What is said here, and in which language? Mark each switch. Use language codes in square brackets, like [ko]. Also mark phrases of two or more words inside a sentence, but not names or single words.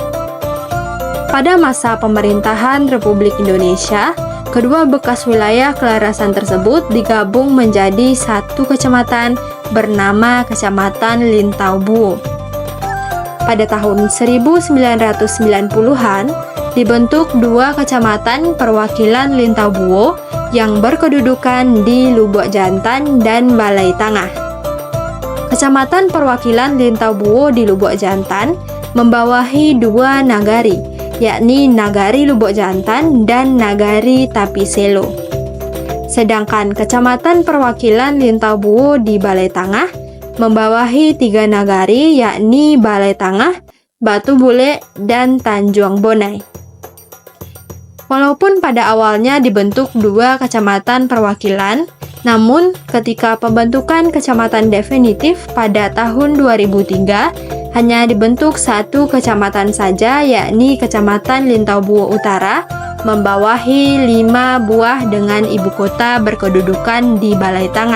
[id] Pada masa pemerintahan Republik Indonesia, kedua bekas wilayah Kelarasan tersebut digabung menjadi satu kecamatan bernama Kecamatan Lintau Buo. Pada tahun 1990-an, dibentuk dua kecamatan perwakilan Lintau Buo yang berkedudukan di Lubuk Jantan dan Balai Tengah. Kecamatan perwakilan Lintau Buo di Lubuk Jantan membawahi dua nagari, yakni Nagari Lubuk Jantan dan Nagari Tapiselo. Sedangkan Kecamatan perwakilan Lintau Buo di Balai Tengah membawahi tiga nagari, yakni Balai Tengah, Batu Bule, dan Tanjung Bonai. Walaupun pada awalnya dibentuk dua kecamatan perwakilan, namun ketika pembentukan kecamatan definitif pada tahun 2003, hanya dibentuk satu kecamatan saja, yakni Kecamatan Lintau Buo Utara, membawahi 5 buah dengan ibu kota berkedudukan di Balai Tengah.